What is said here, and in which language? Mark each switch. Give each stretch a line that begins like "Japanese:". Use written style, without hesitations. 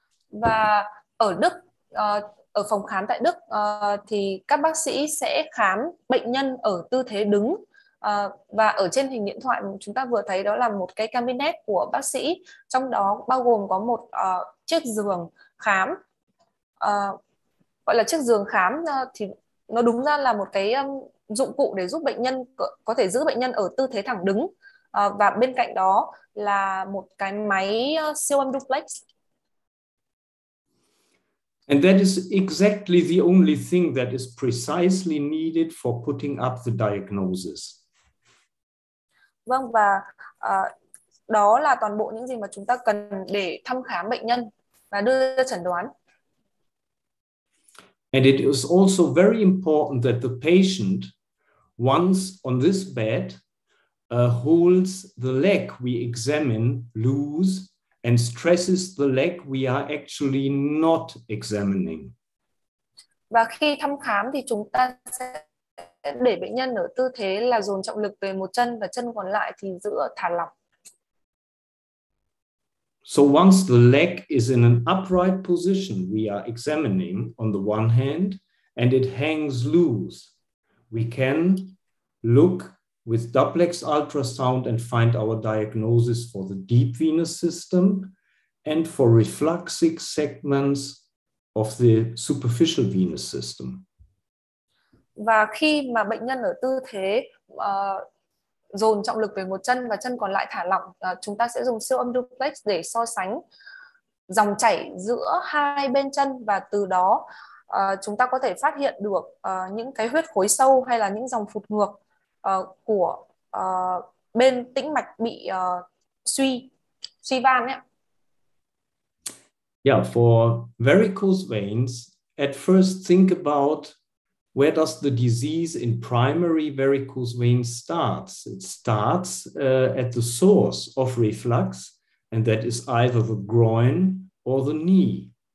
Vietnamese: Và ở Đức, ở phòng khám tại Đức thì các bác sĩ sẽ khám bệnh nhân ở tư thế đứng, và ở trên hình điện thoại chúng ta vừa thấy đó là một cái cabinet của bác sĩ, trong đó bao gồm có một chiếc giường khám, gọi là chiếc giường khám thì nó đúng ra là một cái dụng cụ để giúp bệnh nhân có thể giữ bệnh nhân ở tư thế thẳng đứng, và bên cạnh đó là một cái máy siêu âm duplex.
English: And that is exactly the only thing that is precisely needed for putting up the diagnosis.
Vietnamese: Vâng, và đó là toàn bộ những gì mà chúng ta cần để thăm khám bệnh nhân và đưa ra chẩn đoán.
English: And it is also very important that the patient, once on this bed, holds the leg we examine loose and stresses the leg we are actually not examining.
Vietnamese: Và khi thăm khám thì chúng ta sẽ để bệnh nhân ở tư thế là dồn trọng lực về một chân và chân còn lại thì giữ ở thả lỏng.
English: So once the leg is in an upright position we are examining on the one hand, and it hangs loose, we can look with duplex ultrasound and find our diagnosis for the deep venous system and for refluxic segments of the superficial venous system.
Vietnamese: Và khi mà bệnh nhân ở tư thế dồn trọng lực về một chân và chân còn lại thả lỏng, chúng ta sẽ dùng siêu âm duplex để so sánh dòng chảy giữa hai bên chân, và từ đó chúng ta có thể phát hiện được những cái huyết khối sâu hay là những dòng phụt ngược của bên tĩnh mạch bị suy van ấy.
English: Yeah, for varicose veins, at first think about where does the disease in primary varicose veins starts? It starts at the source of reflux, and that is either the groin or the knee.